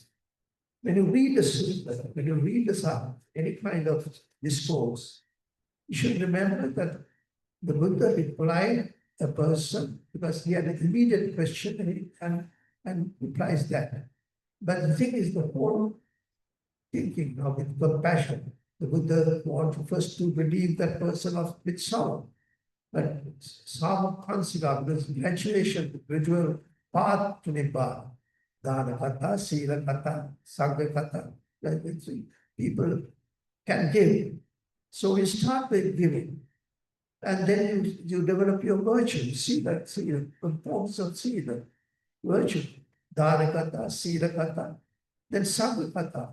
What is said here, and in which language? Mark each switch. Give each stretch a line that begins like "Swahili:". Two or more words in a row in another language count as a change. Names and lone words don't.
English: When you read the sutta, when you read the Psalm, any kind of discourse, you should remember that the Buddha replied a person because he had an immediate question and replies that. But the thing is, the whole thinking of with compassion, the Buddha wants first to believe that person with sorrow. But sorrow consider this graduation, gradual path to Nibbana.
Pali: Dana kata, sila kata, sangha kata.
English: People can give. So we start with giving. And then you develop your virtue. See that, forms of sila, virtue.
Pali: Dana kata, sila kata. Then sangha kata.